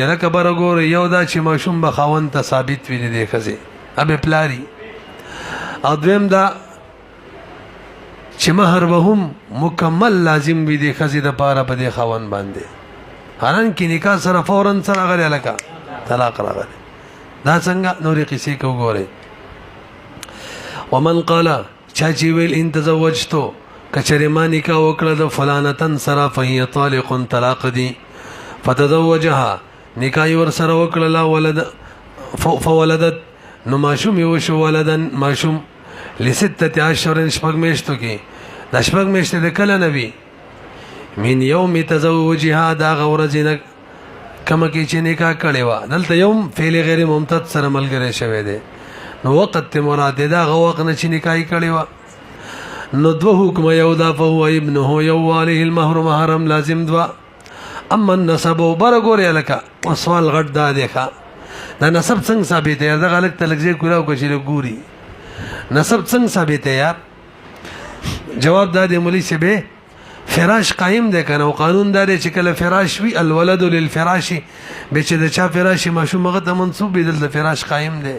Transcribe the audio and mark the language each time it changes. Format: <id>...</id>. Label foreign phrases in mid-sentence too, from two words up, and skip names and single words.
<ps>لکه بره ګورئ، یو دا چې ماشوم به خاوند ته ثابت وي د دې ښځې، ابې پلاري. او دویم دا چې مهر به هم مکمل لازم وي د ښځې دپاره په دې خاوند باندې. حالانکې نکاح سره فورا څه راغلی لکه طلاق راغلی. دا څنګه نورې قصې که وګورئ.</ps> <ar>ومن قال</ar> <ps>چا چې ویل</ps> <ar>ان تزوجتو</ar> <ps>که چېرې ما نکاح وکړه د فلانتن سره</ps> <ar>فهي طالق</ar> <ps>طلاق دی. فتزوجها نکاح یې ورسره وکړله</ps> <ar>ولد فولدت</ar> <ps>نو ماشوم یې وشو ولدن ماشوم</ps> <ar>ل16 اشهر</ar> <ps>شپږ میاشتو کې. دا شپږ میاشتې د کله نه وي؟</ps> <ar>من یوم تزوجها</ar> <ps>د هغه ورځې نه کومه کې چې نکاح کړې وه. دلته یوم فعل غیر ممتد سره ملګری شوی دی. نو وقت ته مراد دی د هغه وخت نه چې نکاح یې کړې وه. نو 2 حکمه، یو دا</ps> <ar>فهو ابنه،</ar> <ps>یو</ps> <ar>علیه المهر محرم</ar> <ps>لازم 2.</ps> <ar>اما النسب</ar> <ps>بره ګورې لکه سوال غټ دا دی ښه. دا نسب څنګه ثابت دی؟ دغه هلک ته لږ ځای کولاو که چې ګوري نسب څنګه ثابت دی یار؟ جواب دا دی مولوي صاحب فراش قایم دی که نه. او قانون دا دی چې کله فراش وي</ps> <ar>الولد للفراش،</ar> <ps>بیا چې د چا فراش ماشوم هغه ته منصوب وي دلته فراش قایم دی.</ps>